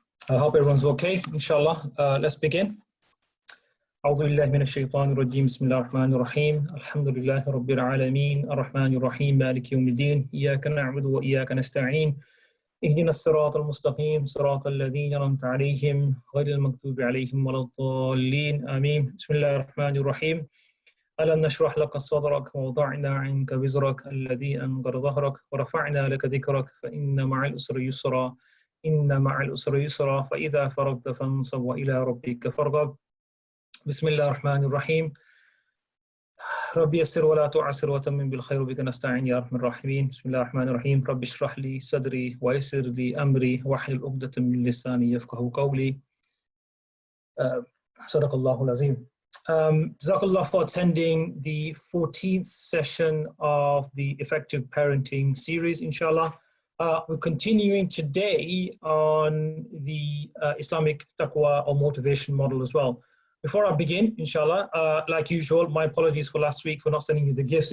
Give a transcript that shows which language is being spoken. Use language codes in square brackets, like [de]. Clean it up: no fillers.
[en] I hope everyone's okay, inshallah. Let's begin. [ar] أعوذ بالله من الشيطان الرجيم بسم الله الرحمن الرحيم الحمد لله رب العالمين الرحمن الرحيم مالك يوم الدين إياك نعبد وإياك نستعين اهدنا الصراط المستقيم صراط الذين أنعمت عليهم غير المغضوب عليهم ولا الضالين آمين بسم الله الرحمن الرحيم ألم نشرح لك صدرك ووضعنا عنك وزرك الذي أنقض ظهرك ورفعنا لك ذكرك فإن مع العسر يسرا إن مع العسر يسرا فإذا فرغت فانصب وإلى ربك فارغب بسم الله الرحمن الرحيم ربي يسر ولا تعسر وتمم بالخير بك نستعين يا أرحم الراحمين بسم الله الرحمن الرحيم ربي اشرح لي صدري ويسر لي أمري واحلل عقدة من لساني يفقهوا قولي صدق الله العظيم. [en] Jazakallah for attending the 14th session of the Effective Parenting series, inshallah. We're continuing today on the Islamic taqwa or motivation model as well. Before I begin, inshallah, like usual, my apologies for last week for not sending you the gifts.